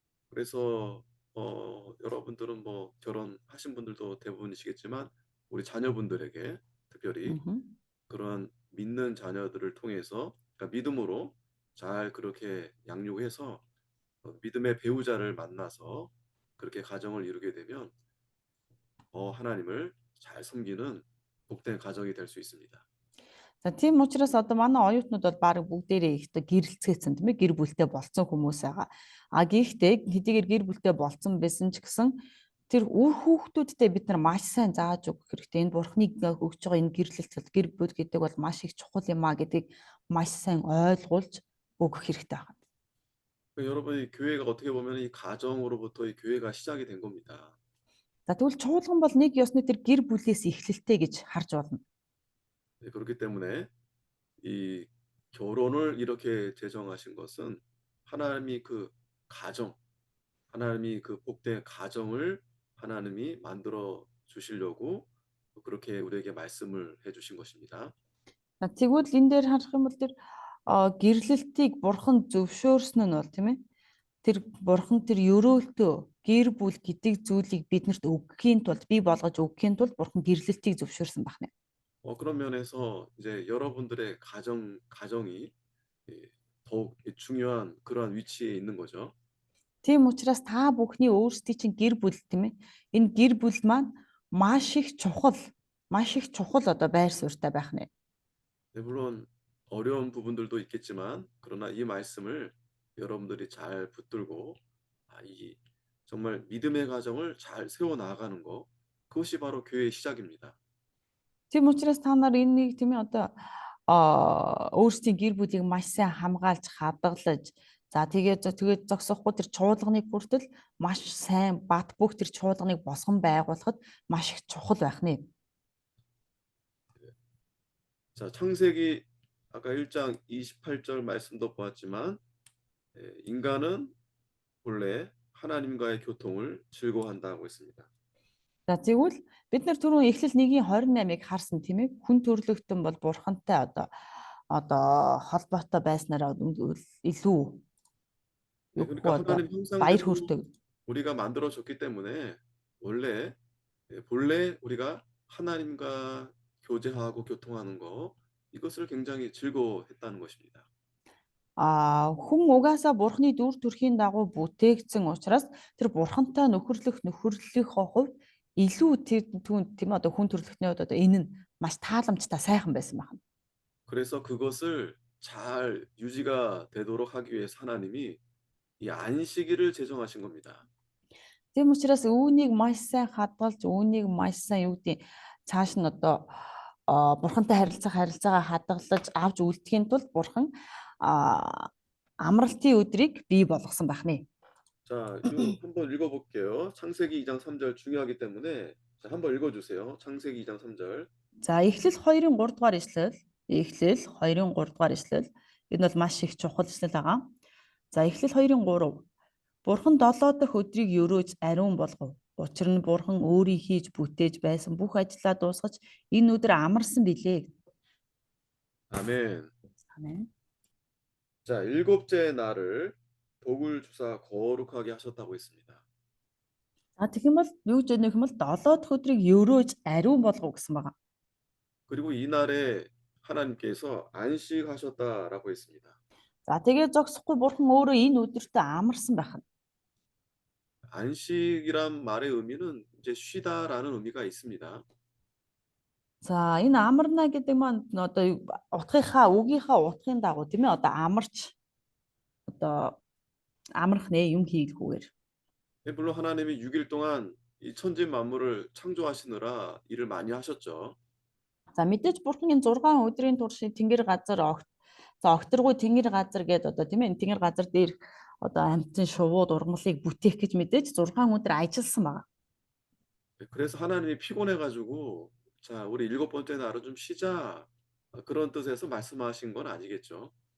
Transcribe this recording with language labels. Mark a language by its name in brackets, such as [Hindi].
[Korean] 그래서 여러분들은 뭐 결혼하신 분들도 대부분이시겠지만 우리 자녀분들에게 특별히 그런 믿는 자녀들을 통해서 그러니까 믿음으로 잘 그렇게 양육해서 믿음의 배우자를 만나서 그렇게 가정을 이루게 되면 하나님을 잘 섬기는 복된 가정이 될 수 있습니다. [Mongolian] За тийм учраас одоо манай оюутнууд бол баг бүгдээрээ ихтэй гэрэлцгээсэн тийм ээ гэр бүлтэй болцсон хүмүүс байгаа. А гэхдээ хэдийгээр гэр бүлтэй болцсон байсан ч гэсэн тэр үр хүүхдүүдтэй бид нар маш сайн зааж өгөх хэрэгтэй. Энэ бурхны өгж байгаа энэ гэрлэлт гэр бүл гэдэг бол маш их чухал юм а гэдгийг маш сайн ойлгуулж өгөх хэрэгтэй байна. [Korean] 여러분이 교회가 어떻게 보면 이 가정으로부터 이 교회가 시작이 된 겁니다. [Mongolian] За тэгвэл чуулган бол нэг ёсны тэр гэр бүлээс эхлэлтэй гэж харж болно. [Korean] 네, 그렇기 때문에 이 결혼을 이렇게 제정하신 것은 하나님이 하나님이 그 복된 가정을 하나님이 만들어 주시려고 그렇게 우리에게 말씀을 해주신 것입니다. [Mongolian] Тэгвэл энэ дээр харах юм бол тэр гэрлэлтийг бурхан зөвшөөрсөн нь бол тийм ээ тэр бурхан тэр өрөөлтөө гэр бүл гэдэг зүйлийг биднэрт өгөхийн тулд бий болгож өгөхийн тулд бурхан гэрлэлтийг зөвшөөрсөн байна. [Korean] 그런 면에서 이제 여러분들의 가정이 더욱 중요한 그러한 위치에 있는 거죠. [Mongolian] Тийм учраас та бүхний өөрсдийн чинь гэр бүл тийм ээ энэ гэр бүл маань маш их чухал одоо байр суурьтай байх нэ. [Korean] 네, 물론 어려운 부분들도 있겠지만 그러나 이 말씀을 여러분들이 잘 붙들고 정말 믿음의 가정을 잘 세워 나가는 거 그것이 바로 교회의 시작입니다. [Mongolian] Тийм учраас та нар энэ нэг тийм ээ одоо өөрсдийн гэр бүлийг маш сайн хамгаалж хадгалж за тэгээд зогсохгүй тэр чуулганыг хүртэл маш сайн бат бөх тэр чуулганыг босгон байгуулахад маш их чухал байх нэ. [Korean] 자, 창세기 아까 1장 28절 말씀도 보았지만 인간은 본래 하나님과의 교통을 즐거워한다고 했습니다. [Mongolian] За тэгвэл бид нар түрүүн эхлэл 1:28-ыг харсан тийм ээ хүн төрлөختөн бол бурхантай одоо холбоотой байснараа илүү [Korean] 네, 그러니까 하나님 [Mongolian] баяр [Korean] 형상대로 [Mongolian] хүрдэг. [Korean] 우리가 만들어졌기 때문에 본래 우리가 하나님과 교제하고 교통하는 거 이것을 굉장히 즐거워했다는 것입니다. [Mongolian] Хүн угаасаа бурхны дүр төрхийн дагуу бүтээгдсэн учраас тэр бурхантай нөхөрлөх хувьд илүү тийм одоо хүн төрлөختний хувьд одоо энэ нь маш тааламжтай сайхан байсан байна. [Korean] 그래서 그것을 잘 유지가 되도록 하기 위해서 하나님이 이 안식일을 제정하신 겁니다. [Mongolian] Тийм учраас үүнийг маш сайн хадгалж үүнийг маш сайн юу гэдэг цааш нь одоо бурхантай харилцаагаа хадгалж авч үлдэхийн тулд бурхан амралтын өдрийг бий болгосон байна. [Korean] 자, 이거 한번 읽어볼게요. 창세기 2장 3절 중요하기 때문에 자, 한번 읽어주세요. 창세기 2장 3절. [Mongolian] За эхлэл 2-ын 3 дугаар ишлэл. Эхлэл 2-ын 3 дугаар ишлэл. Энэ бол маш их чухал ишлэл байгаа. За эхлэл 2-ын 3. Бурхан 7 дахь өдрийг өрөөж ариун болгов. Учир нь бурхан өөрийн хийж бүтээж байсан бүх ажлаа дуусгаж энэ өдөр амарсан билээ. [Korean] 아멘. [Mongolian] Амен. [Korean] 자, 일곱째 날을 복을 주사 거룩하게 하셨다고 했습니다. [Mongolian] Тэгэх юм бол юу гэж нөх юм бол 7 дахь өдрийг өрөөж ариун болгов гэсэн байгаа. [Korean] 그리고 이 날에 하나님께서 안식하셨다라고 했습니다. [Mongolian] За тэгээ зогсохгүй бурхан өөрөө энэ өдөртөө амарсан байна. [Korean] 안식이란 말의 의미는 이제 쉬다라는 의미가 있습니다. [Mongolian] За энэ амарна гэдэг маань одоо үгийнхаа утгын дагуу тийм ээ одоо амарч одоо амрах нэ юм хийлгүүгээр. [Korean] 물론 하나님이 6일 동안 이 천지 만물을 창조하시느라 일을 많이 하셨죠. [Mongolian] За мэдээж бурхан энэ 6 өдрийн турш тэнгэр газар огторгүй тэнгэр газар гэдэг одоо тийм ээ тэнгэр газар дээр одоо амьтан шувууд ургамлыг бүтээх гэж мэдээж 6 өдөр ажилласан байгаа. [Korean] 그래서 하나님이 피곤해가지고 자, 우리 7번째 날은 좀 쉬자. 그런 뜻에서 말씀하신 건 아니겠죠.